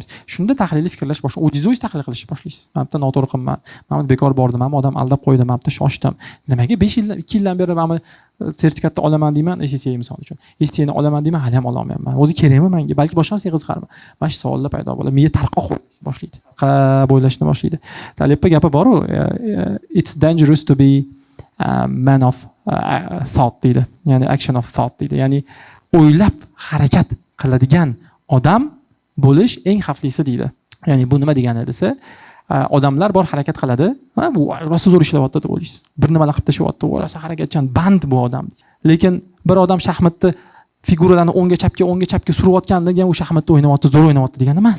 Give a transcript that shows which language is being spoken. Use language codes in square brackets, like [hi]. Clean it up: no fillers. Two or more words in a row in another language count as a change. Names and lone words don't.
[uz] Shunda tahliliy fikrlash boshlanadi. O'zingiz tahlil qilishni boshlaysiz. Men bitta noto'g'ri qilman, men bekor bordim, men odam aldab qo'ydi, men bitta shoshdim. Nimaga 5 yil 2 yildan beri men sertifikatni olaman deyman, SSC misol uchun. SSCni olaman deyman, hali ham ololmayman. O'zi kerakmi menga? Balki boshqa narsaga qiziqarman. Mana shu savollar paydo bo'ladi. Miya tarqoq boshlaydi. Qarab o'ylashni boshlaydi. Talibpa gapi bor-ku, [en] it's dangerous to be man of thought deydi. [uz] Ya'ni [en] action of thought [uz] deydi. Ya'ni o'ylab harakat qiladigan odam bo'lish eng xavflisi deydi. Ya'ni bu nima degani desa, odamlar bor harakat qiladi, bu rosa zo'r ishlayapti deb o'ylaysiz. Bir nimalar qilib tashyapti, rosa harakatchan, band bu odam. Lekin bir odam shaxmatda figuralarni o'ngga chapga surayotgandan keyin u shaxmatda o'ynayapti, zo'r o'ynayapti degani emas.